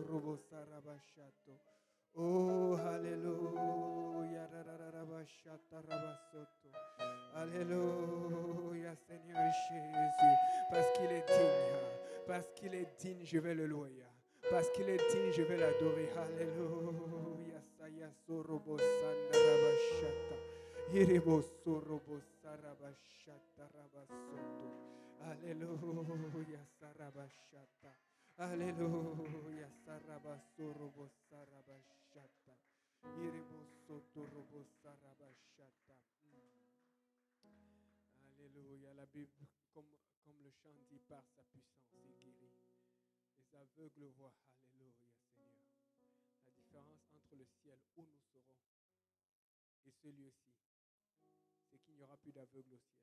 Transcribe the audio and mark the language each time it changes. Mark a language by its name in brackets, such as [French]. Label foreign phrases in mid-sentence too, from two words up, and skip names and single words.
[French] Oh, alléluia. Alléluia, Seigneur Jésus. Parce qu'il est digne. Parce qu'il est digne, je vais le louer. Parce qu'il est digne, je vais l'adorer. Alléluia. Sayasorobo sandarabashata. Irebo sorobo sarabashata rabasoto. Alléluia, sarabashata. Alléluia, sarabasorobo sarabashata. Irebo soto robo sarabashata. Alléluia, la Bible, comme le chant dit, par sa puissance, il guérit. Les aveugles voient. Alléluia, Seigneur. La différence entre le ciel où nous serons et ce lieu-ci, c'est qu'il n'y aura plus d'aveugles au ciel.